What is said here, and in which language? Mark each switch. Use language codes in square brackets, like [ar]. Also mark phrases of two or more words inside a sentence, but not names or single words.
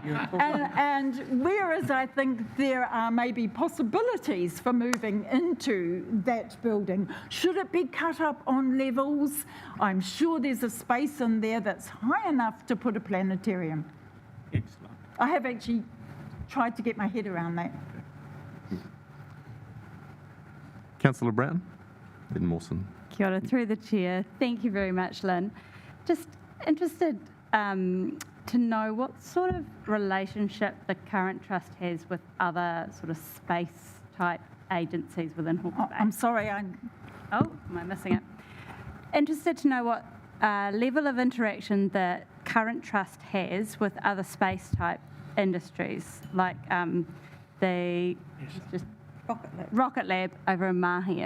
[en] And whereas I think there are maybe possibilities for moving into that building, should it be cut up on levels? I'm sure there's a space in there that's high enough to put a planetarium. Excellent. I have actually tried to get my head around that. Councillor Brown, then Mawson. [mi] Kia ora, [en] through the chair. Thank you very much, Lynn. Just interested to know what sort of relationship the current trust has with other sort of space-type agencies within Hawke's Bay. I'm sorry, Oh, am I missing it? Interested to know what level of interaction the current trust has with other space-type industries, like the Rocket Lab over in Mahia.